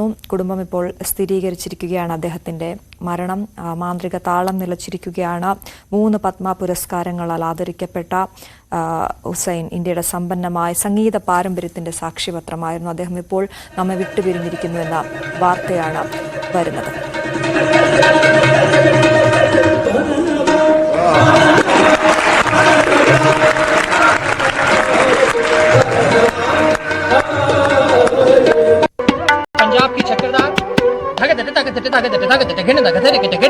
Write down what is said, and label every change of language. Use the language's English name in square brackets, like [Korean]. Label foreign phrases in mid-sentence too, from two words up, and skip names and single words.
[Malayalam] കുടുംബം ഇപ്പോൾ സ്ഥിരീകരിച്ചിരിക്കുകയാണ് അദ്ദേഹത്തിന്റെ മരണം. മാന്ത്രിക താളം നിലച്ചിരിക്കുകയാണ്. 3 പത്മ പുരസ്കാരങ്ങളാൽ ആദരിക്കപ്പെട്ട ഹുസൈൻ ഇന്ത്യയുടെ സമ്പന്നമായ സംഗീത പാരമ്പര്യത്തിന്റെ സാക്ഷ്യപത്രമായിരുന്നു. അദ്ദേഹം ഇപ്പോൾ നമ്മെ വിട്ടുപിരിഞ്ഞിരിക്കുന്നു എന്ന വാർത്തയാണ് വരുന്നത്. [Hindi] पंजाब की चक्रदार धगधट धगधट धगधट धगधट घिन धगधट गिट घिन